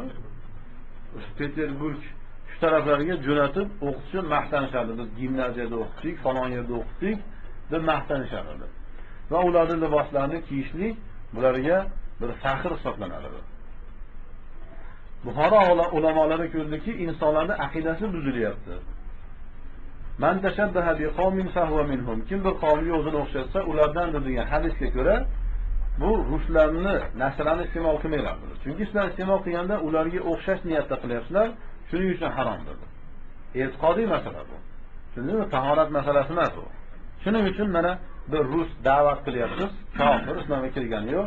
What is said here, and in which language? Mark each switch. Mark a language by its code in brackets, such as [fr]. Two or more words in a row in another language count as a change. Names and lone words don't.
[uz] Peterburg shu taraflarga jo'natib o'qitishni maqtanishardi. Biz gimnaziyada o'qitdik, falon yerda o'qitdik deb maqtanishardi. Va ularning liboslarini kiyishlik bularga bir faxr hisoblanadi. Buxoro ulamolari ko'rdiki, insonlarning aqidasi buzilyapti. [ar] من تشبه بقوم فهو منهم. [uz] Kim bir qavmga o'zini o'xshatsa, ulardan degan hadisga ko'ra, bu ruslarni nasrani iste'mol qilmaylar. Chunki sizlar iste'mol qilganda ularga o'xshash niyatda qilyapsizlar, shuning uchun harom dedi. E'tiqodiy masala bu. Shundaymi? Tahorat masalasi emas bu. Shuning uchun mana bir rus da'vat qilyapsiz, kofir islomga kirgani yo'q.